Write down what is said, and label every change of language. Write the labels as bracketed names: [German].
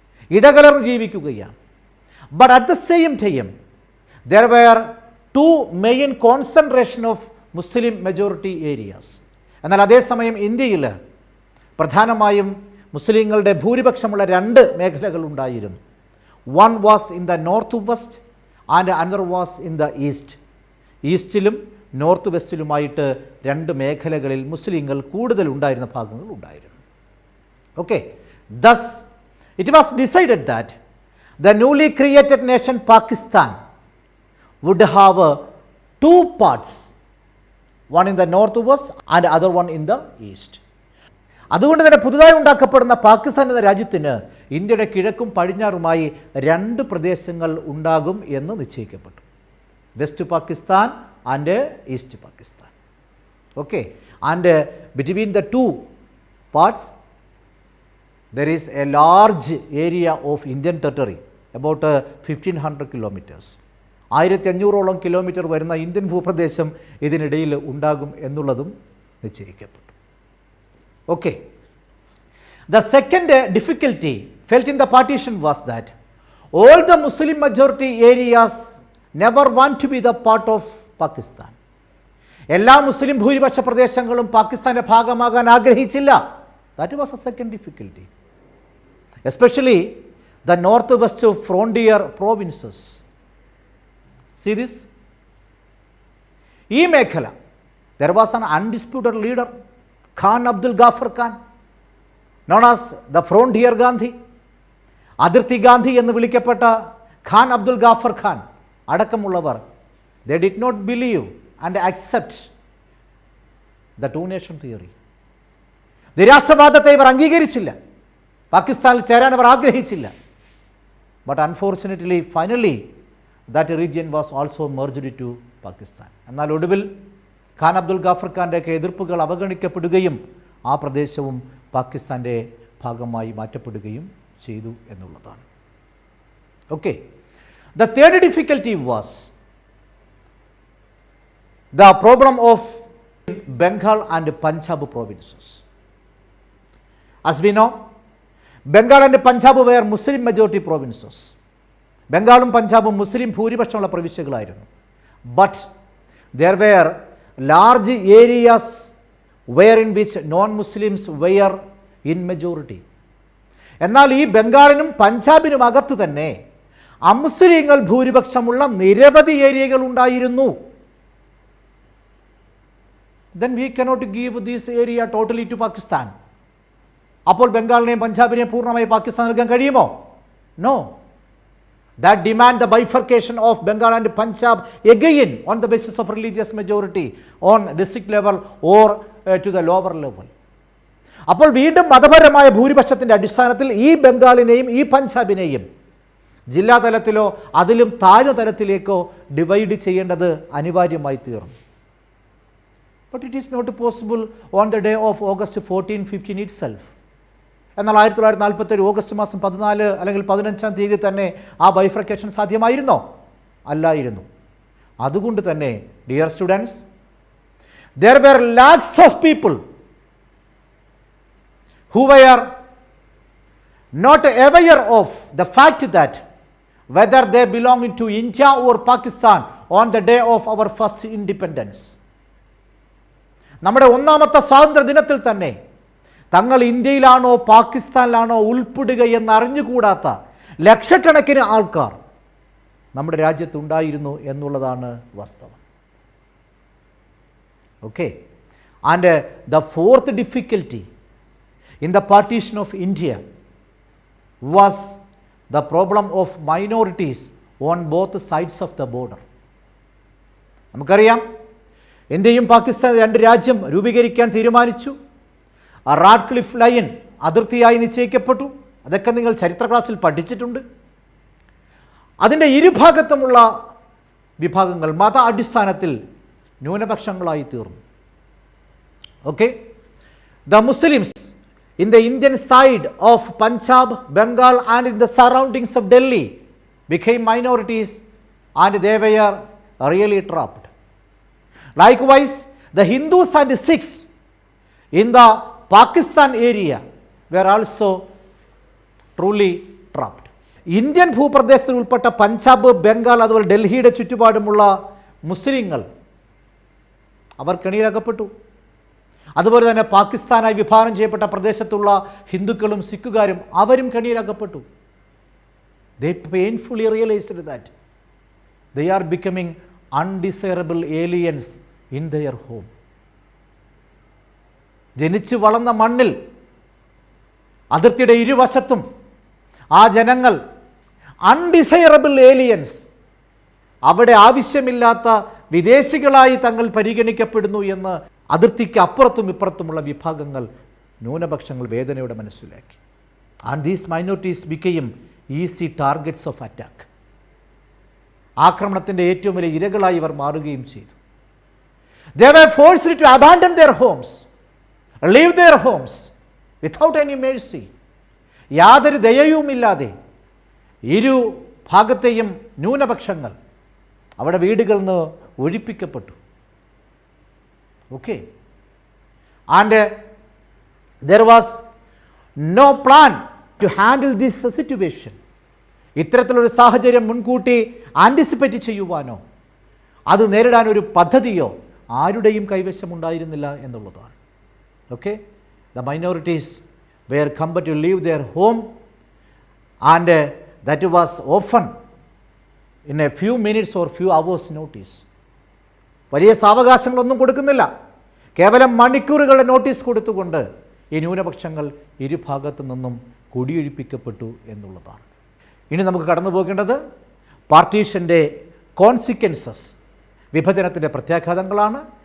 [Malayalam] ഇടകലർന്ന് ജീവിക്കുകയാണ്. [English] But at the same time there were 2 main concentration of Muslim majority areas. [Malayalam] എന്നാൽ അതേസമയം ഇന്ത്യയിൽ പ്രധാനമായും മുസ്ലിങ്ങളുടെ ഭൂരിപക്ഷമുള്ള 2 മേഖലകൾ ഉണ്ടായിരുന്നു. [English] One was in the northwest and another was in the east. [Malayalam] ഈസ്റ്റിലും north വെസ്റ്റിലുമായിട്ട് 2 മേഖലകളിൽ മുസ്ലിങ്ങൾ കൂടുതൽ ഉണ്ടായിരുന്ന ഭാഗങ്ങൾ ഉണ്ടായിരുന്നു. [English] Okay, thus it was decided that the newly created nation Pakistan would have 2 parts, one in the northwest and other one in the east. [Malayalam] അതുകൊണ്ട് തന്നെ പുതുതായി ഉണ്ടാക്കപ്പെടുന്ന പാകിസ്ഥാൻ എന്ന രാജ്യത്തിന് ഇന്ത്യയുടെ കിഴക്കും പടിഞ്ഞാറുമായി 2 പ്രദേശങ്ങൾ ഉണ്ടാകും എന്ന് നിശ്ചയിക്കപ്പെട്ടു. [English] West Pakistan and East Pakistan. Okay, and between the 2 parts there is a large area of Indian territory, about 1500 kilometers. [Malayalam] 1500ഓളം kilometre വരുന്ന ഇന്ത്യൻ ഭൂപ്രദേശം ഇതിനിടയിൽ ഉണ്ടാകും എന്നുള്ളതും നിശ്ചയിക്കപ്പെട്ടു. [English] Okay. The second difficulty felt in the partition was that all the Muslim majority areas never want to be the part of Pakistan. [Malayalam] എല്ലാ മുസ്ലിം ഭൂരിപക്ഷ പ്രദേശങ്ങളും പാകിസ്ഥാന്റെ ഭാഗമാകാൻ ആഗ്രഹിച്ചില്ല. [English] That was a second difficulty. Especially the northwest frontier provinces. See this? [Malayalam] ഈ മേഖല, [English] there was an undisputed leader, Khan Abdul Ghaffar Khan, known as the Frontier Gandhi. [Malayalam] അതിർത്തി ഗാന്ധി എന്ന് വിളിക്കപ്പെട്ട ഖാൻ അബ്ദുൽ ഗാഫർ ഖാൻ അടക്കമുള്ളവർ, [English] they did not believe and accept the 2 nation theory. [Malayalam] നിരാഷ്ട്രവാദത്തെ ഇവർ അംഗീകരിച്ചില്ല. പാകിസ്ഥാനിൽ ചേരാൻ അവർ ആഗ്രഹിച്ചില്ല. [English] But unfortunately finally that region was also merged to Pakistan. [Malayalam] എന്നാൽ ഒടുവിൽ ഖാൻ അബ്ദുൽ ഗാഫർ ഖാൻ്റെയൊക്കെ എതിർപ്പുകൾ അവഗണിക്കപ്പെടുകയും ആ പ്രദേശവും പാകിസ്ഥാൻ്റെ ഭാഗമായി മാറ്റപ്പെടുകയും ചെയ്തു എന്നുള്ളതാണ്. [English] Okay, the third difficulty was the problem of Bengal and Punjab provinces. As we know, Bengal and Punjab were Muslim majority provinces. [Malayalam] ബംഗാളും പഞ്ചാബും മുസ്ലിം ഭൂരിപക്ഷമുള്ള പ്രവിശ്യകളായിരുന്നു. [English] But there were large areas wherein which non-Muslims were in majority. [Malayalam] എന്നാൽ ഈ ബംഗാളിനും പഞ്ചാബിനും അകത്ത് തന്നെ അമുസ്ലിങ്ങൾ ഭൂരിപക്ഷമുള്ള നിരവധി ഏരിയകൾ ഉണ്ടായിരുന്നു. [English] Then we cannot give this area totally to Pakistan. [Malayalam] അപ്പോൾ ബംഗാളിനെയും പഞ്ചാബിനെയും പൂർണ്ണമായി പാകിസ്ഥാൻ നൽകാൻ കഴിയുമോ? [English] No. That demand the bifurcation of Bengal and Punjab again on the basis of religious majority on district level or to the lower level. [Malayalam] അപ്പോൾ വീണ്ടും മതപരമായ ഭൂരിപക്ഷത്തിൻ്റെ അടിസ്ഥാനത്തിൽ ഈ ബംഗാളിനെയും ഈ പഞ്ചാബിനെയും ജില്ലാ തലത്തിലോ അതിലും താഴ്ന്ന തലത്തിലേക്കോ ഡിവൈഡ് ചെയ്യേണ്ടത് അനിവാര്യമായി തീർന്നു. [English] But it is not possible on the day of August 14-15 itself. [Malayalam] എന്നാൽ 1947 ഓഗസ്റ്റ് മാസം 14 അല്ലെങ്കിൽ 15-ാം തീയതി തന്നെ ആ ബൈഫർക്കേഷൻ സാധ്യമായിരുന്നോ? അല്ലായിരുന്നു. അതുകൊണ്ട് തന്നെ [English] Dear students, there were lakhs of people who were not aware of the fact that whether they belonged to India or Pakistan on the day of our first independence. [Malayalam] നമ്മുടെ ഒന്നാമത്തെ സ്വാതന്ത്ര്യ ദിനത്തിൽ തന്നെ തങ്ങൾ ഇന്ത്യയിലാണോ പാകിസ്ഥാനിലാണോ ഉൾപ്പെടുക എന്നറിഞ്ഞുകൂടാത്ത ലക്ഷക്കണക്കിന് ആൾക്കാർ നമ്മുടെ രാജ്യത്തുണ്ടായിരുന്നു എന്നുള്ളതാണ് വാസ്തവം. [English] Okay, and the fourth difficulty in the partition of India was the problem of minorities on both sides of the border. [Malayalam] നമുക്കറിയാം, ഇന്ത്യയും പാകിസ്ഥാനും രണ്ട് രാജ്യം രൂപീകരിക്കാൻ തീരുമാനിച്ചു. Radcliffe line അതിർത്തിയായി നിശ്ചയിക്കപ്പെട്ടു. അതൊക്കെ നിങ്ങൾ ചരിത്ര ക്ലാസ്സിൽ പഠിച്ചിട്ടുണ്ട്. അതിൻ്റെ ഇരുഭാഗത്തുമുള്ള വിഭാഗങ്ങൾ മത അടിസ്ഥാനത്തിൽ ന്യൂനപക്ഷങ്ങളായി തീർന്നു. [English] Okay, the Muslims in the Indian side of Punjab, Bengal and in the surroundings of Delhi became minorities and they were really trapped. Likewise, the Hindus and Sikhs in the Pakistan area were also truly trapped. [Malayalam] Indian ഭൂപ്രദേശത്തിൽ ഉൾപ്പെട്ട പഞ്ചാബ്, ബംഗാൾ, അതുപോലെ ഡൽഹിയുടെ ചുറ്റുപാടുമുള്ള മുസ്ലിങ്ങൾ അവർ കെണിയിലകപ്പെട്ടു. അതുപോലെ തന്നെ പാകിസ്ഥാനായി വിഭാവനം ചെയ്യപ്പെട്ട പ്രദേശത്തുള്ള ഹിന്ദുക്കളും സിഖുകാരും അവരും കെണിയിലകപ്പെട്ടു. [English] They painfully realized that they are becoming undesirable aliens in their home. [Malayalam] ജനിച്ചു വളർന്ന മണ്ണിൽ അതിർത്തിയുടെ ഇരുവശത്തും ആ ജനങ്ങൾ [English] undesirable aliens, [Malayalam] അവിടെ ആവശ്യമില്ലാത്ത വിദേശികളായി തങ്ങൾ പരിഗണിക്കപ്പെടുന്നു എന്ന് അതിർത്തിക്ക് അപ്പുറത്തും ഇപ്പുറത്തുമുള്ള വിഭാഗങ്ങൾ, ന്യൂനപക്ഷങ്ങൾ വേദനയോടെ മനസ്സിലാക്കി. [English] And these minorities became easy targets of attack. [Malayalam] ആക്രമണത്തിൻ്റെ ഏറ്റവും വലിയ ഇരകളായി ഇവർ മാറുകയും ചെയ്തു. [English] They were forced to abandon their homes, leave their homes without any mercy. [Malayalam] യാതൊരു ദയയുമില്ലാതെ ഇരു ഭാഗത്തെയും ന്യൂനപക്ഷങ്ങൾ അവിടെ വീടുകളിൽ നിന്ന് ഒഴിപ്പിക്കപ്പെട്ടു. [English] Okay, and there was no plan to handle this situation. [Malayalam] ഇത്തരത്തിലൊരു സാഹചര്യം മുൻകൂട്ടി ആൻറ്റിസിപ്പേറ്റ് ചെയ്യുവാനോ അത് നേരിടാനൊരു പദ്ധതിയോ ആരുടെയും കൈവശമുണ്ടായിരുന്നില്ല എന്നുള്ളതാണ്. [English] Okay, the minorities were compelled to leave their home and that was often in a few minutes or few hours notice. [Malayalam] വലിയ സാവകാശങ്ങളൊന്നും കൊടുക്കുന്നില്ല, കേവലം മണിക്കൂറുകളുടെ notice കൊടുത്തുകൊണ്ട് ഈ ന്യൂനപക്ഷങ്ങൾ ഇരുഭാഗത്തു നിന്നും കുടിയൊഴിപ്പിക്കപ്പെട്ടു എന്നുള്ളതാണ്. ഇനി നമുക്ക് കടന്നു പോകേണ്ടത് പാർട്ടീഷൻ്റെ കോൺസിക്വൻസസ്, വിഭജനത്തിൻ്റെ പ്രത്യാഘാതങ്ങളാണ്.